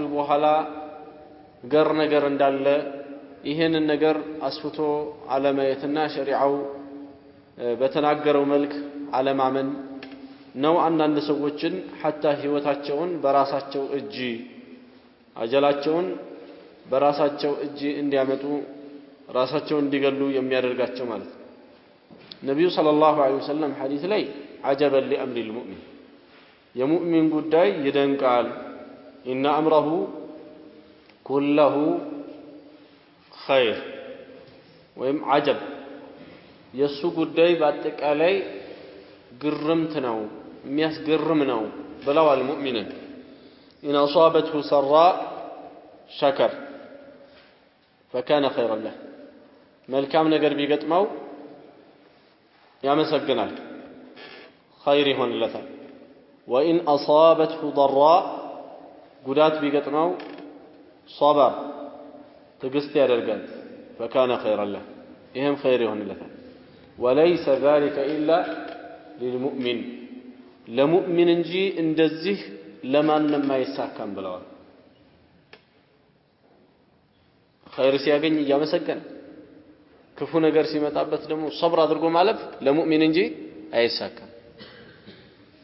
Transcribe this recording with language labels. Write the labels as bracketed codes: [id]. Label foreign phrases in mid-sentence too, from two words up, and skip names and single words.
[am] በኋላ ገር ነገር እንዳለ ይሄንን ነገር አስፍቶ አለማየትና ሸሪዓው በተናገረው መልክ አለማመን ነው አንዳንድ ሰዎችን حتى ህይወታቸውን በራሳቸው እጅ አጀላቸውን በራሳቸው እጅ እንዲያመጡ ራሳቸውን እንዲገሉ የሚያደርጋቸው ማለት ነው ነብዩ [ar] صلى الله عليه وسلم [am] ሐዲስ ላይ [ar] عجبا لامر المؤمن [am] የሙእሚን ጉዳይ ይደንቃል [ar] ان امره كله خير [am] ወይም عجب የሱ ጉዳይ በአጠቃላይ ግርምት ነው የሚያስገርም ነው ብለዋል ሙእሚንን [ar] إن أصابته سراء شكر فكان خيرا له [am] መልካም ነገር ቢገጥመው ያመሰግናል خير ይሆንለታል [ar] وإن أصابته ضراء [am] ጉዳት ቢገጥመው صبر ትግስት ያደርጋል [ar] فكان خيرا له [am] ይሄም خير ይሆንለታል [ar] وليس ذلك إلا للمؤمن [am] ለሙእሚን እንጂ እንደዚህ ለማንም አይሳካም ብለዋል خير ሲያገኝ ያመሰግናል ክፉ ነገር ሲመጣበት ደግሞ صبر አድርጎ ማለፍ ለሙእሚን እንጂ